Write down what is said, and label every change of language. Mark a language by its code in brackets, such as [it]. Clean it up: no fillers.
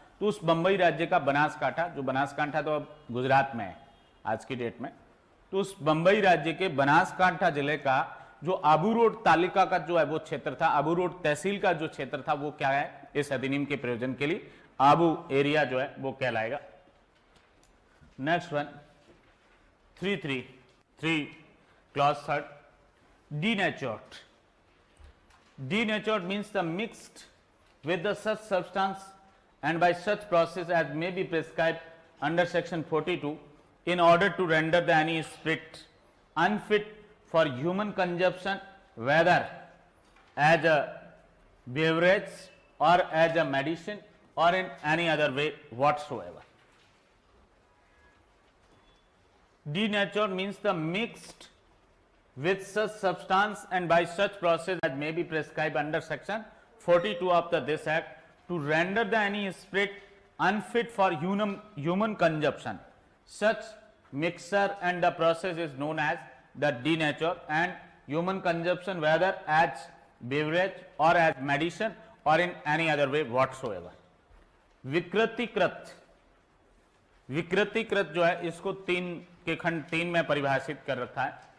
[hi] तो उस बंबई राज्य का बनासकांठा, जो बनासकांठा तो अब गुजरात में है आज की डेट में, तो उस बंबई राज्य के बनासकांठा जिले का जो आबू रोड तालुका का जो है वो क्षेत्र था, आबू रोड तहसील का जो क्षेत्र था वो क्या है, इस अधिनियम के प्रयोजन के लिए आबू एरिया जो है वो कहलाएगा। [en] Next one 3 clause 3 denatured. Denatured means the mixed with the such substance and by such process as may be prescribed under section 42 in order to render the any spirit unfit for human consumption, whether as a beverage or as a medicine or in any other way whatsoever. Denatured means the mixed with such substance and by such process as may be prescribed under section 42 of this act to render the any spirit unfit for human consumption. Such mixture and the process is known as the denature, and human consumption whether as beverage or as medicine or in any other way whatsoever. [hi] विकृतिकृत, विकृतिकृत जो है इसको तीन के खंड 3 में परिभाषित कर रखा है।